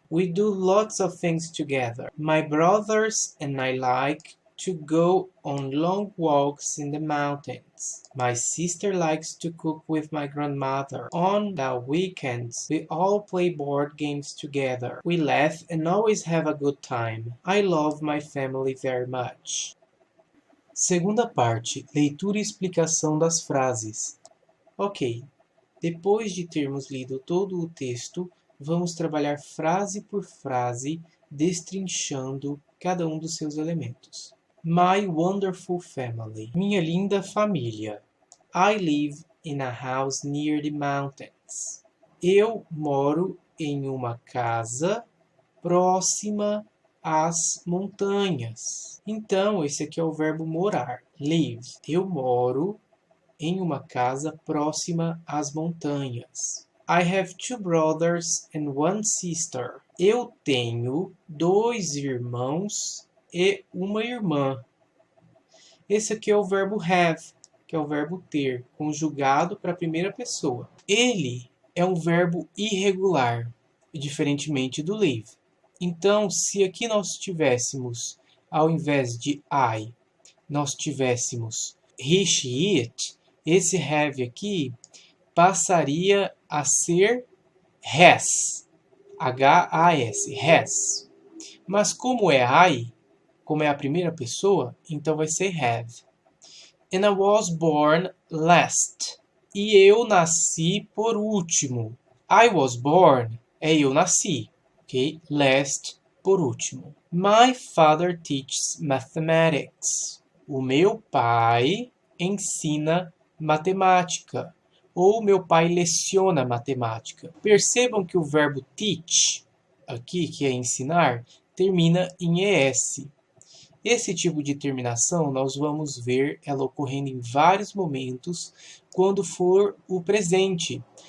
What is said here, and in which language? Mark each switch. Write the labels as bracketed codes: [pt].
[en] We do lots of things together. My brothers and I like to go on long walks in the mountains. My sister likes to cook with my grandmother. On the weekends, we all play board games together. We laugh and always have a good time. I love my family very much. [pt] Segunda parte, leitura e explicação das frases. Ok, depois de termos lido todo o texto, vamos trabalhar frase por frase, destrinchando cada um dos seus elementos. [en] My wonderful family. [pt] Minha linda família. [en] I live in a house near the mountains. [pt] Eu moro em uma casa próxima às montanhas. Então, esse aqui é o verbo morar. Live. Eu moro em uma casa próxima às montanhas. [en] I have 2 brothers and 1 sister. [pt] Eu tenho 2 irmãos e uma irmã. Esse aqui é o verbo have, que é o verbo ter, conjugado para a primeira pessoa. Ele é um verbo irregular, diferentemente do live. Então, se aqui nós tivéssemos, ao invés de I, nós tivéssemos he, she, it, esse have aqui passaria a ser has, H-A-S, has. Mas como é I, como é a primeira pessoa, então vai ser have. [en] And I was born last. [pt] E eu nasci por último. [en] I was born [pt] é eu nasci, ok? Last, por último. [en] My father teaches mathematics. [pt] O meu pai ensina matemática. Ou meu pai leciona matemática. Percebam que o verbo teach, aqui, que é ensinar, termina em ES. Esse tipo de terminação nós vamos ver ela ocorrendo em vários momentos quando for o presente.